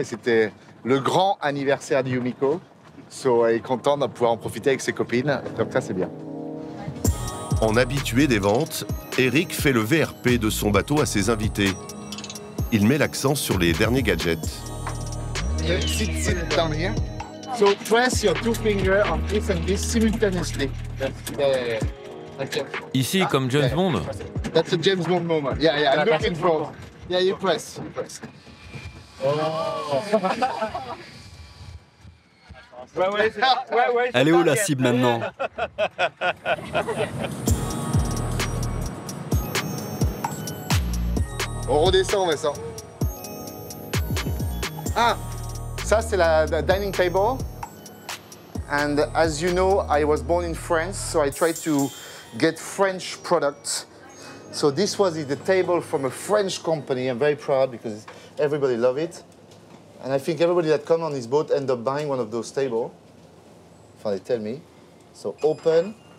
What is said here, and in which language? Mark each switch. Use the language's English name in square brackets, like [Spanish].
[French] Et c'était le grand anniversaire de Yumiko. Il est content de pouvoir en profiter avec ses copines, donc ça c'est bien. En habitué des ventes, Eric fait le VRP de son bateau à ses invités. Il met l'accent sur les derniers gadgets. [English] Sit down here. So press your 2 fingers on this and this simultaneously. [French] Ici, comme James Bond. [English] That's a James Bond moment. Yeah, I'm looking for. Yeah, you press. [French] Elle est où la cible maintenant? On redescend, Vincent. Ah, ça c'est la [English] dining table. And as you know, I was born in France, so I tried to get French products. So this was the table from a French company. I'm very proud because everybody love it. And I think everybody that come on this boat end up buying one of those tables. They tell me. So open.